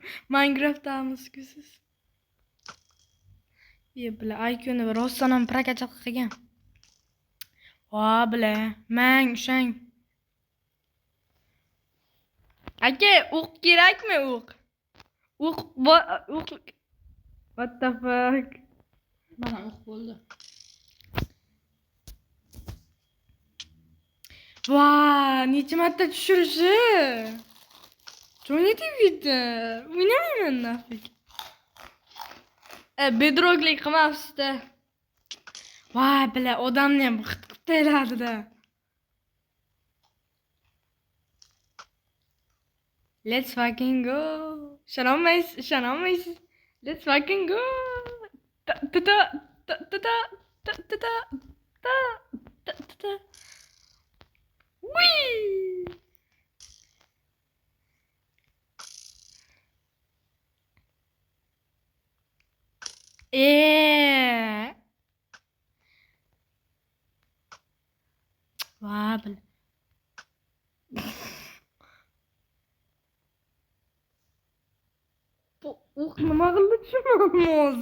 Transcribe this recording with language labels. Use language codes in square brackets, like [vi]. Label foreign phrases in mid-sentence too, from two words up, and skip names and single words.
[uz] Minecraft'damizku siz. Bile IQ'ni rostdan ham prokatcha qilgan. Va bile, mang ushang. Aka, o'q kerakmi o'q? O'q. [en] What the fuck? [uz] Mana o'q bo'ldi. Va, necha marta tushirishi? Jo'ni ketdi. O'ynamayman nafik. Bedrocklik qilmabsiz-da. Va, bile odamni ham xit qilib tayladida. [en] Let's fucking go. [uz] Ishonolmaysiz. [en] Let's fucking go. Wee. [uz] Va, bile. Nima qildi tushunmayapmiz.